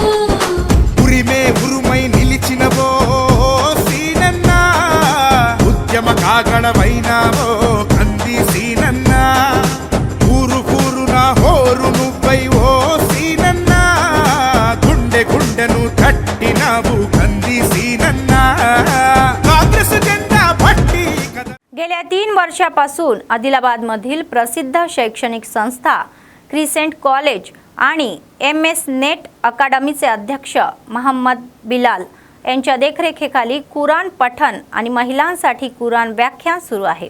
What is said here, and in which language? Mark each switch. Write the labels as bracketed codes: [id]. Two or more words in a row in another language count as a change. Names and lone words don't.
[te] ఉరిమే ఉరుమై నిలిచినవో సీనన్నా ఉద్యమ కాగడవైనావో కంది సీనన్నా ఊరు కూరున హోరు నువ్వై ఓ సీనన్నా గుండె గుండెను తట్టినావు కంది సీనన్నా [mr] काँग्रेस झेंडा भट्टी गेल्या 3 वर्षापासून आदिलाबादमधील प्रसिद्ध शैक्षणिक संस्था क्रिसेंट कॉलेज आणि MS नेट अकादमीचे अध्यक्ष मोहम्मद बिलाल यांच्या देखरेखीखाली कुराण पठण आणि महिलांसाठी कुराण व्याख्यान सुरू आहे।